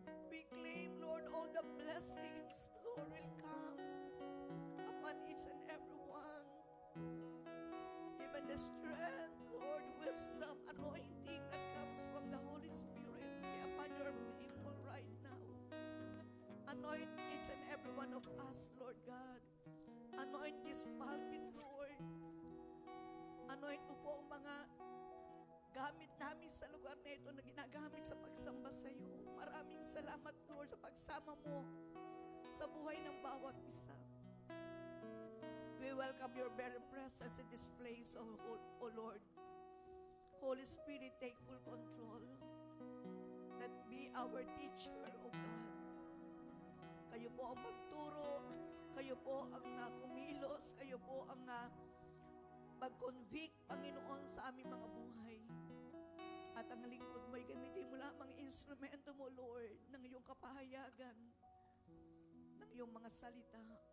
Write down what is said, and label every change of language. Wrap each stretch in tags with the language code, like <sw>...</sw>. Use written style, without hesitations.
<en>We claim, Lord, all the blessings, Lord, will come upon each and every one. Even the strength, Lord, wisdom, anointing that comes from the Holy Spirit be upon your people right now. Anoint each and every one of us, Lord God. Anoint this pulpit, Lord.</en> <tl>Anoint mo po ang mga gamit namin sa lugar na ito na ginagamit sa pagsamba sa iyo. Maraming salamat, Lord, sa pagsama mo sa buhay ng bawat isa.</tl> <en>We welcome your very presence in this place, O Lord. Holy Spirit, take full control. Let be our teacher, O God.</en> <tl>Kayo po ang magturo, kayo po ang kumilos, kayo po ang mag-convict, Panginoon, sa aming mga buhay. At ang lingkod mo'y gamitin mo lamang instrumento mo, Lord, ng iyong kapahayagan, ng iyong mga salita.</tl>